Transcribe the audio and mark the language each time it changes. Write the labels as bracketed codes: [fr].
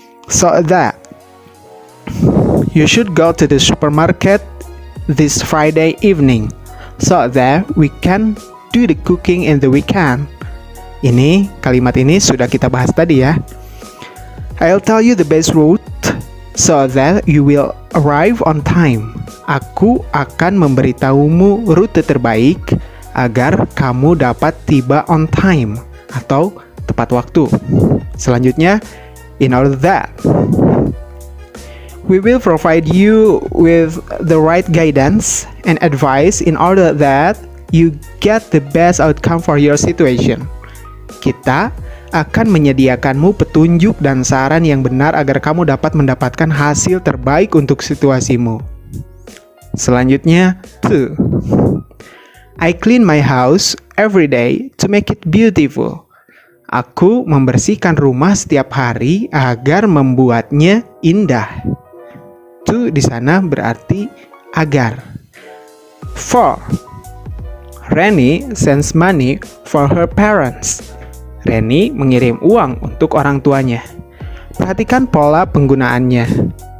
[en] So that you should go to the supermarket this Friday evening so that we can do the cooking in the weekend. [id] Kalimat ini sudah kita bahas tadi ya. [en] I'll tell you the best route so that you will arrive on time. [id] Aku akan memberitahumu rute terbaik agar kamu dapat tiba [en] on time [id] atau tepat waktu. Selanjutnya, [en] in order that we will provide you with the right guidance and advice in order that you get the best outcome for your situation. [id] Kita akan menyediakanmu petunjuk dan saran yang benar agar kamu dapat mendapatkan hasil terbaik untuk situasimu. Selanjutnya, to. [en] I clean my house every day to make it beautiful. [id] Aku membersihkan rumah setiap hari agar membuatnya indah. To di sana berarti agar. For. [en] Reni sends money for her parents. [id] Reni mengirim uang untuk orang tuanya. Perhatikan pola penggunaannya.